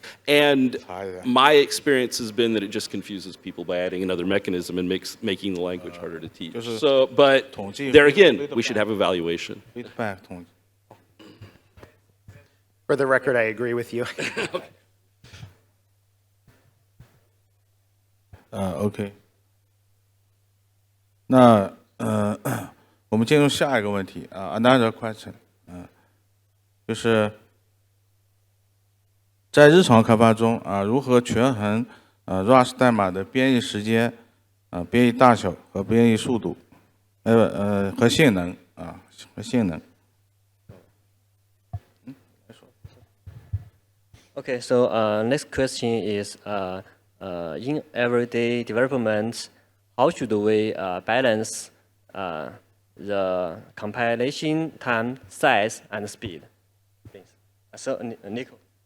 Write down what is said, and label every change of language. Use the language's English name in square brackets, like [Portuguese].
[English] And my experience has been that it just confuses people by adding another mechanism and making the language harder to teach. So, but there again, we should have evaluation. For the record, I agree with you. [Chinese] OK， 那我们进入下一个问题 [English] another question， [Chinese] 就是在日常开发中如何权衡Rust 代码的编译时间、编译大小和编译速度，和性能和性能。 [English] Okay, so next question is in everyday development, how should we balance the compilation time, size, and speed? Thanks. So, Nico.